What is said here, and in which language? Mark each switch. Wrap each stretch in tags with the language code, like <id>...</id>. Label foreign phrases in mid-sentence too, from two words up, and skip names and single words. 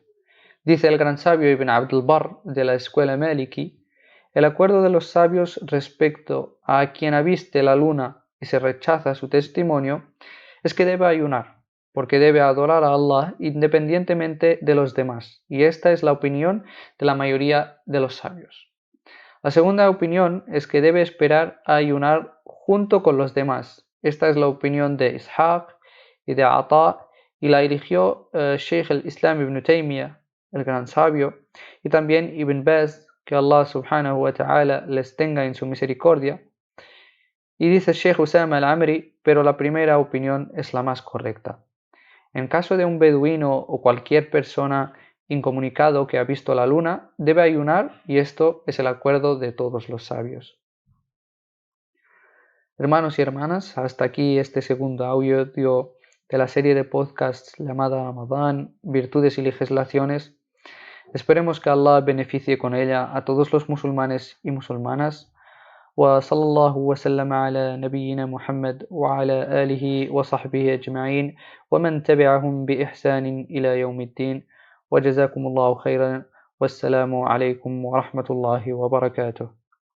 <es>Dice el gran sabio Ibn Abdul Barr de la escuela Maliki, el acuerdo de los sabios respecto a quien aviste la luna y se rechaza su testimonio es que debe ayunar, porque debe adorar a Allah independientemente de los demás, y esta es la opinión de la mayoría de los sabios. La segunda opinión es que debe esperar a ayunar junto con los demás. Esta es la opinión de Ishaq y de Ata, y la eligió Sheikh al-Islam ibn Taymiyyah, el gran sabio, y también Ibn Baz, que Allah</es> <ar>سبحانه وتعالى</ar> <es>les tenga en su misericordia. Y dice Sheikh Usama al-Amri, pero la primera opinión es la más correcta. En caso de un beduino o cualquier persona incomunicado que ha visto la luna, debe ayunar y esto es el acuerdo de todos los sabios. Hermanos y hermanas, hasta aquí este segundo audio de la serie de podcasts llamada Ramadán, Virtudes y Legislaciones. Esperemos que Allah beneficie con ella a todos los musulmanes y musulmanas.</es> <ar>وصلى الله وسلم على نبينا محمد وعلى آله وصحبه أجمعين ومن تبعهم بإحسان إلى يوم الدين وجزاكم الله خيرا والسلام عليكم ورحمة الله وبركاته.</ar>